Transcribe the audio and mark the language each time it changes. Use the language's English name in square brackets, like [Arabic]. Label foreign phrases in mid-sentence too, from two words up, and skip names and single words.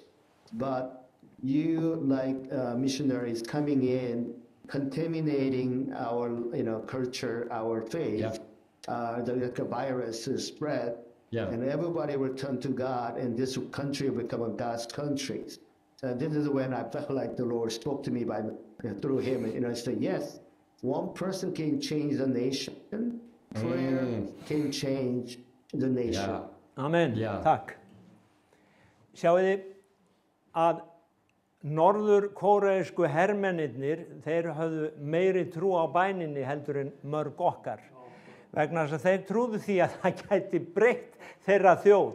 [English] But you, like missionaries coming in, contaminating our, culture, our faith, the virus is spread, and everybody will turn to God, and this country will become a God's country. This is when I felt like the Lord spoke to me through him, and said, yes, one person can change the nation. Prayer can change the nation. Yeah. [Icelandic] Amen. Takk. Sjáið þið að norður-kóreísku hermennirnir, þeir höfðu meiri trú á bæninni heldur en mörg okkar. Vegna þess að þeir trúðu því að það gæti breytt þeirra þjóð.